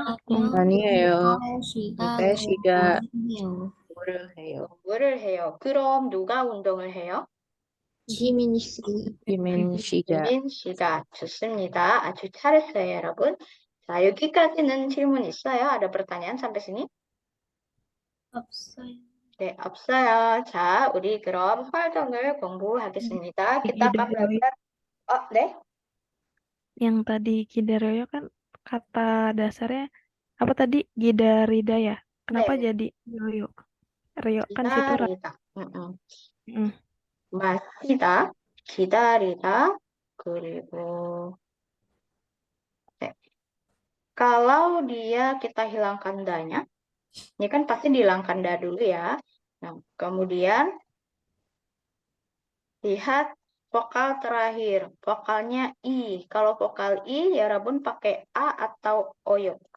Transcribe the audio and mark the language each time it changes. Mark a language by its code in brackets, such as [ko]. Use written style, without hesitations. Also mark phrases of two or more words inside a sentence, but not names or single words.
[ko] 아니에요. 미카엘 미카엘 씨가 씨가 해요. 물을 해요. 물을 해요. 그럼 누가 운동을 해요? 지민 씨. 지민 씨가 유민 씨가. 좋습니다. 아주 잘했어요, 여러분. 자, 여기까지는 질문 있어요? [id] Ada pertanyaan sampai sini? [ko] 없어요. 네, 없어요. 자, 우리 그럼 활동을 공부하겠습니다. [id] Kita akan belajar. 네? Yang tadi 기다려요 kan kata dasarnya apa tadi? Gidarida ya? Kenapa [ko] 네. [id] jadi yoyo? Rio kan situ [ko] 기다리다. 음. 마시다, 기다리다, 그리고 네. [id] Kalau dia kita hilangkan danya, ini kan pasti dihilangkan da dulu ya. Nah, kemudian lihat vokal terakhir, vokalnya I. Kalau vokal I, ya Rabun pakai A atau Oyo.